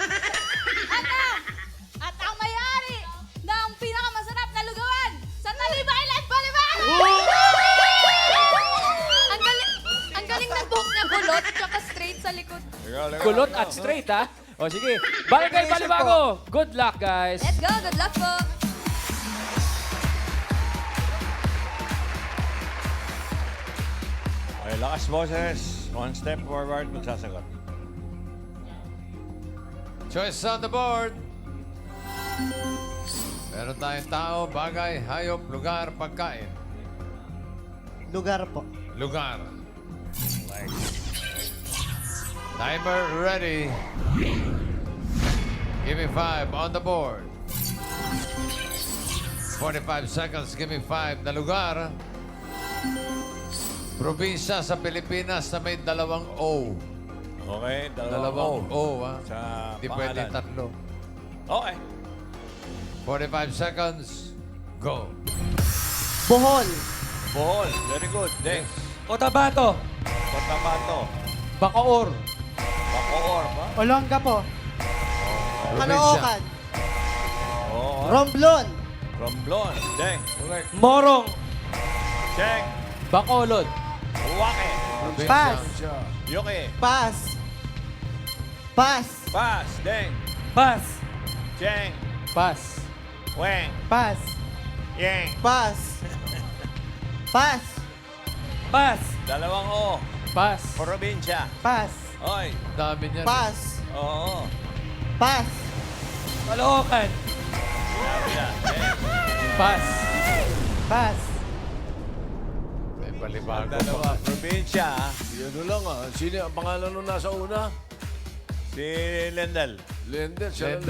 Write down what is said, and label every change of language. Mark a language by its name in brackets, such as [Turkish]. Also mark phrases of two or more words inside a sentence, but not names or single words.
[Filipino] At ang may-ari ng pinakamasarap na lugawan sa Taliba Island, Baliban! Ang galing ng buhok niya, kulot, tsaka straight sa likod. Kulot at straight, ha? O, sige. Barangay Balibago! [English] Good luck, guys! Let's go, good luck po! [Filipino] Okay, lakas boses. [English] One step forward, magsasagot. Choice on the board. [Filipino] Meron tayong tao, bagay, hayop, lugar, pagkain. Lugar po. [English] Lugar. Timer ready. Give me 5 on the board. 45 seconds, give me 5 [Filipino] na lugar. Probinsya sa Pilipinas na may dalawang O. Okay, Dalawang O, ha? Sa Hindi pwede pangalan. tatlo. Okay. [English] 45 seconds, go. Bohol. Bohol. Very good. Deng. [Filipino] Cotabato! Cotabato. Bacoor! Bacoor ba? Olonga po. Probinsya. Oo. Romblon. Romblon. Deng. Correct. Morong! Cheng. Bacolod! Uwake. Probinsya. Yuki. [English] Pas. Pas. Pas. Deng. Pas! Cheng. Pass. Weng. Pas. Yeng. Pas. Pas. Pas! [Filipino] Dalawang O. [English] Pass. [Filipino] Probinsya. [English] Pas. [Filipino] Oy. Dami niyan. [English] Pas. [Filipino] Oo. [English] Pas. [Filipino] Caloocan! Sabi na. Deng. [English] Pass. Pas. [Filipino] May balibago Dalawa. pa. Probinsya. Ano lang sino ang pangalan nung nasa una? Si Lendel. Lendel, siya lang